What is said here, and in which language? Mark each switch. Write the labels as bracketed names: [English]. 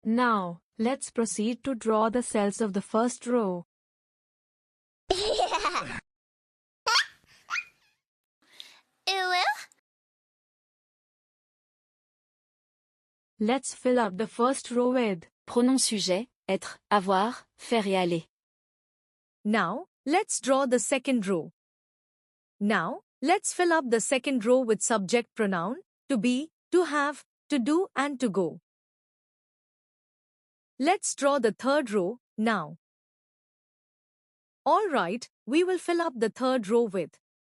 [English] Now, let's proceed to draw the cells of the first row. Let's fill up the first row with [French] Pronom sujet, être, avoir, faire et aller. [English] Now, let's draw the second row. Now, let's fill up the second row with subject pronoun, to be, to have, to do and to go. Let's draw the third row now. Alright, we will fill up the third row with